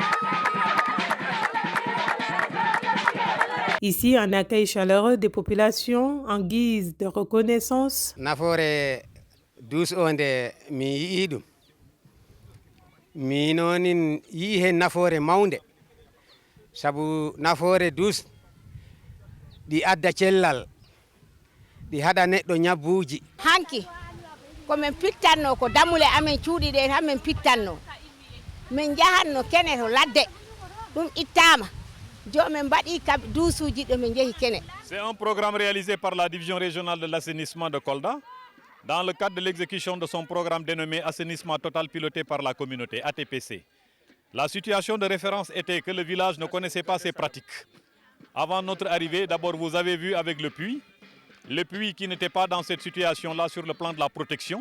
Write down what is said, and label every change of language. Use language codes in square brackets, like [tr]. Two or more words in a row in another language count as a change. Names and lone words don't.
[fr] Ici, un accueil chaleureux des populations en guise de reconnaissance. [ff] Nafoore dus onde mi yii ɗum mi noon yii hen nafoore mawnde sabu nafoore dus ɗi adda cellal ɗi haɗa neɗɗo ñabbuuji. Hanki komin pittanno ko damule amen cuuɗi ɗen hamin pittanno min jahanno kene to ladde ɗum ittama jomin mbaɗi duusuji ɗo min jeehi kene. [fr] C'est un programme réalisé par la division régionale de l'assainissement de Kolda dans le cadre de l'exécution de son programme dénommé Assainissement total piloté par la communauté, ATPC. La situation de référence était que le village ne connaissait pas ces pratiques. Avant notre arrivée, d'abord vous avez vu avec le puits qui n'était pas dans cette situation-là sur le plan de la protection.